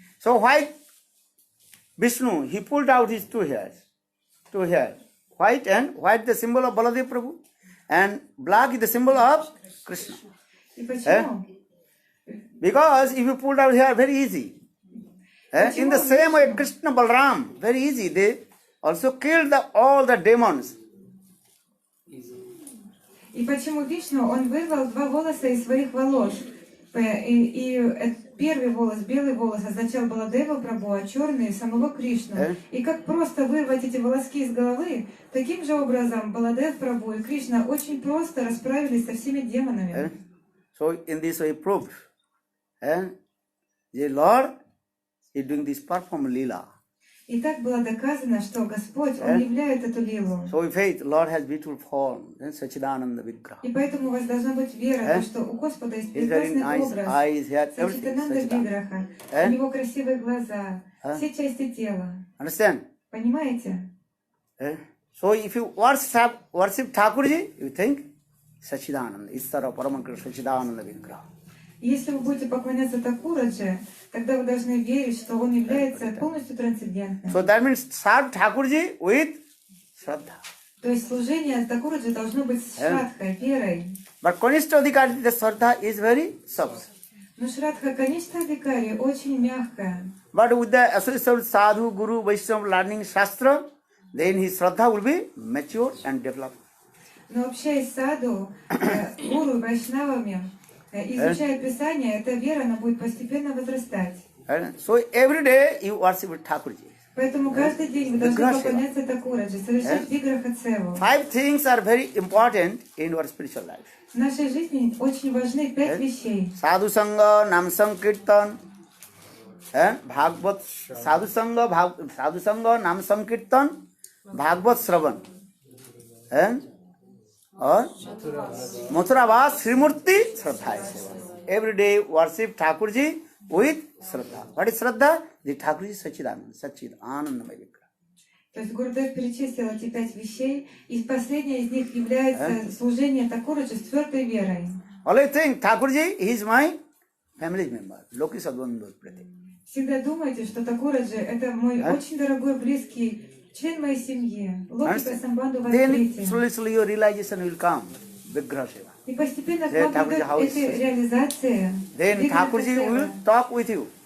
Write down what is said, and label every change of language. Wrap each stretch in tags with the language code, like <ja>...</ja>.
<en>So white Vishnu, he pulled out his two hairs. White the symbol of Baladev Prabhu, and black is the symbol of Krishna.</en> <ru>И почему?</ru> <en>Because if you pulled out hair, very easy. In the same way, Krishna Balram, very easy. They also killed all the demons.</en> <ru>И почему Вишну, он вырвал два волоса из своих волос. И первый волос, белый волос, означал Баладева Прабху, а черный — самого Кришну. И как просто вырвать эти волоски из головы, таким же образом Баладев Прабху и Кришна очень просто расправились со всеми демонами.</ru> <en>So in this way proved, the Lord is doing this perform lila.</en> <ru>И так было доказано, что Господь, Он являет эту лилу.</ru> <en>So in faith, Lord has beautiful form, Sachidananda Vigraha.</en> <ru>И поэтому у вас должна быть вера, то, что у Господа есть прекрасный образ, Сачитананда Виграха, у Него красивые глаза, все части тела.</ru> <en>Understand?</en> <ru>Понимаете?</ru> <en>So if you worship Thakurji, you think Sachidananda, Isara Paramakrishna Sachidananda Vigraha.</en> <ru>Если вы будете поклоняться Такурадже, тогда вы должны верить, что он является полностью трансцендентным.</ru> <en>So that means serve Thakurji with Sraddha.</en> <ru>То есть служение Такураджи должно быть с Шрадхой, верой.</ru> <en>But Kanishta Adhikari, the Sraddha is very soft.</en> <ru>Но Шрадха, конечно, Адhikari очень мягкая.</ru> <en>But with the association of Sadhu, Guru, Vaishnava learning Shastra, then his Sraddha will be mature and developed.</en> <ru>Но общаясь с саду, гуру, вайшнавами, изучая Писание, эта вера, она будет постепенно возрастать.</ru> <en>So every day you worship with Thakurji.</en> <ru>Поэтому каждый день вы должны поклоняться Такураджи, совершать Виграха Цеву.</ru> <en>5 things are very important in your spiritual life.</en> <ru>В нашей жизни очень важны 5 вещей.</ru> <en>Sadhu Sangha, Nam Sankirtan, Bhagavad, Sadhu Sangha, Nam Sankirtan, Bhagavad Shravan, or Mathurabas, Srimurti, Sraddha. Every day worship Thakurji with Sraddha. What is Sraddha? The Thakurji Sachidananda Vigraha.</en> <ru>То есть Гурудев перечислил эти 5 вещей, и последняя из них является служение Такураджи с твердой верой.</ru> <en>Always think Thakurji is my family member.</en> <sa>Loki Sadvandhu Prati.</sa> <ru>Всегда думайте, что Такураджи — это мой очень дорогой, близкий член моей семьи.</ru> <sa>Локи Прасамбанду</sa> <en>Then Вастрити. slowly your realization will come. Vigraha Seva.</en> <ru>И постепенно к вам придет эта реализация.</ru> <en>Then Thakurji will talk with you.</en>